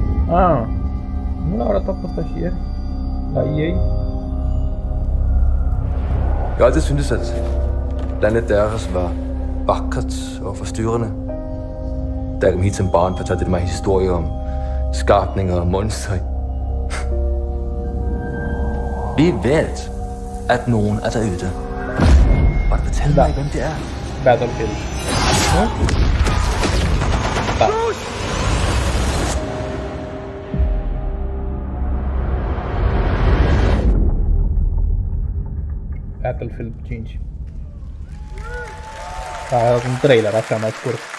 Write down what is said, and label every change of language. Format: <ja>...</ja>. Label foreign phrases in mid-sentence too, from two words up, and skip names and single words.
<ro>Nu l-au arătat pe ăsta și ieri? La EA?</ro> <da>Jeg har altid syntes, at landet deres var vakkert og forstyrrende. Da jeg kom hit som barn, fortalte det mig historier om skabninger og monstre. Vi ved, at nogen er derude. Må du fortælle mig, hvem det er? Battlefield.</da> <ro>Nu? Da. Battlefield 5. Un trailer așa mai scurt.</ro>